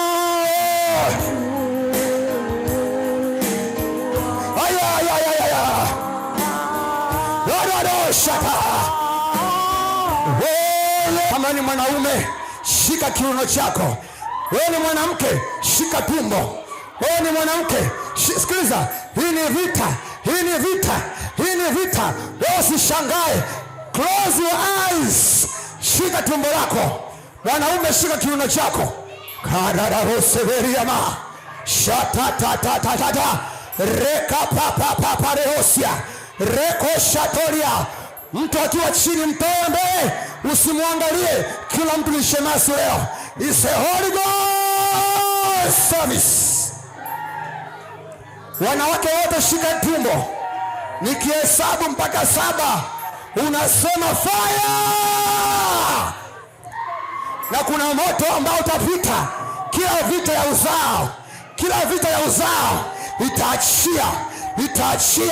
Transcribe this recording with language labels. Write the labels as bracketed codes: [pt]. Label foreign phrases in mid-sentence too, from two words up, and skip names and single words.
[sw] Kama ni mwanaume, shika kiuno chako. Wewe ni mwanamke, shika tumbo. Wewe ni mwanamke, sikiliza, hii ni vita. Wewe usishangae. [en] Close your eyes. [sw] Shika tumbo lako. Mwanaume, shika kiuno chako. Kararoseveriama. Shatatatata. Reka papa rehosia. Reko shatoria. Mtu akiwa chini mtoe mbele, usimwangalie. Kila mtu ni shemasi leo. [en] It's a Holy Ghost service. [sw] Wanawake wote shika tumbo. Nikihesabu mpaka 7, unasema fire. Na kuna moto ambao utapita. Kila vita ya uzao itaachia.